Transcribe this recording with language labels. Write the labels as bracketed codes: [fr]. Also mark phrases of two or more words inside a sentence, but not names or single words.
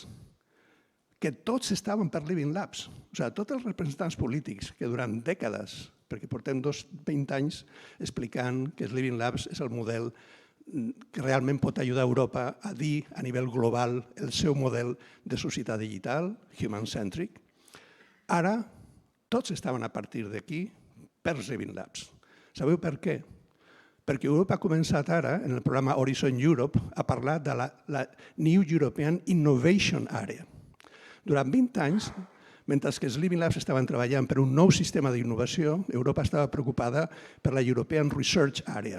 [ca] Que tots estaven per Living Labs. O sigui, tots els representants polítics que durant dècades, perquè portem 20 anys explicant que Living Labs és el model que realment pot ajudar Europa a dir a nivell global el seu model de societat digital, human-centric. Ara, tots estaven a partir d'aquí per Living Labs. Sabeu per què? Perquè Europa ha començat ara, en el programa Horizon Europe, a parlar de la New European Innovation Area. Durant 20 anys, mentre que els Living Labs estaven treballant per un nou sistema d'innovació, Europa estava preocupada per la European Research Area.